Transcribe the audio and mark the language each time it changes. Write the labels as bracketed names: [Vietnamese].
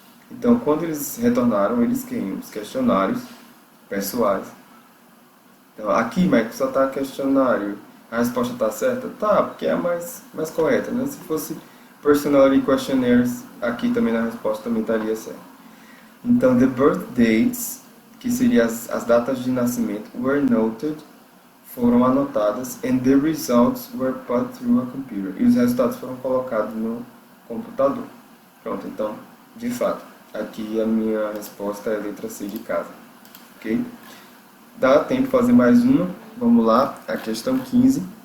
[Portuguese] Então, quando eles retornaram, eles queriam os questionários pessoais. Então, aqui, Michael, só está questionário. A resposta está certa? Tá, porque é a mais correta, né? Se fosse personality questionnaires, aqui também na resposta também estaria certo. Então, [English] the birth dates, [Portuguese] que seriam as datas de nascimento, [English] were noted, [Portuguese] foram anotadas, [English] and the results were put through a computer. [Portuguese] E os resultados foram colocados no computador. Pronto, então, de fato, aqui a minha resposta é a letra C de casa. Ok? Dá tempo de fazer mais uma. Vamos lá, a questão 15.